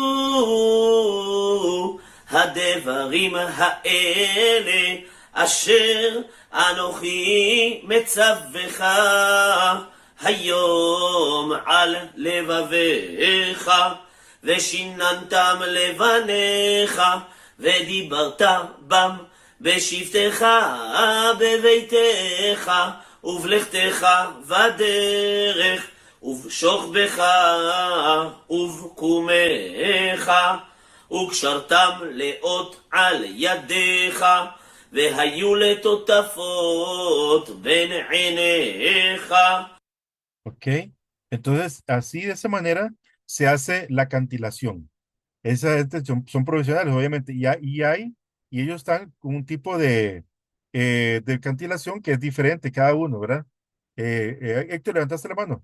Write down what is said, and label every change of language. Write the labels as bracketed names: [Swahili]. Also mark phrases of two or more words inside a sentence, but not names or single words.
[Hebrew] הדברים האלה אשר אנוכי מצווך היום על לבביך ושיננתם לבניך ודיברת בם בשבתך בביתך ובלכתך בדרך ובשוכבך ובקומך וקשרתם לאות על ידיך והיו לטוטפות בין עיניך. [Spanish] Ok, entonces así de esa manera se hace la cantilación. Son profesionales, obviamente, y ellos están con un tipo de cantilación que es diferente cada uno, ¿verdad? Héctor, ¿levantaste la mano?